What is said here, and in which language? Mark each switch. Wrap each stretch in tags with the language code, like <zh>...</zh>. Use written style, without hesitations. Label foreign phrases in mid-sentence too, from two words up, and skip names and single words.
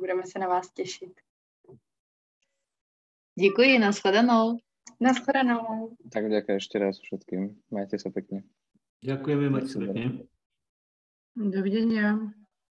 <cs>Budeme se na vás těšit. Děkuji, nashledanou. Naschledanou.</cs> <sk>Tak ďakujem ešte raz všetkým. Majte sa pekne. Ďakujeme, majte sa pekne. Dovidenia.</sk>